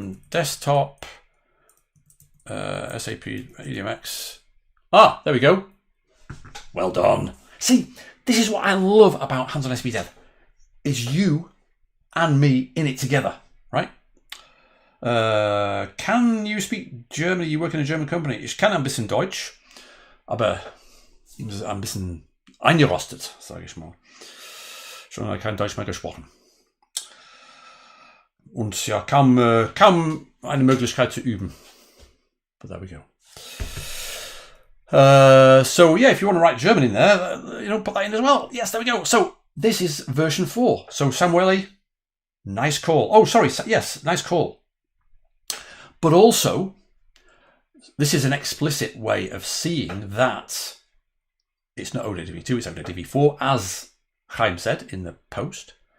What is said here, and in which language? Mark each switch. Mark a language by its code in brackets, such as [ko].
[en] Desktop, SAP EDMX. There we go. Well done. See, this is what I love about Hands-on SAP Dev. It's you and me in it together, right? Can you speak German? You work in a German company. [de] Ich kann ein bisschen Deutsch, aber ein bisschen eingerostet, sage ich mal. Schon kein Deutsch mehr gesprochen. Und ja, kaum eine Möglichkeit zu üben. [en] But there we go. So yeah, if you want to write German in there, put that in as well. Yes, there we go. So this is version 4. So Samueli, nice call. Oh, sorry. Yes, nice call. But also, this is an explicit way of seeing that it's not OData v2, it's OData v4, as Chaim said in the post.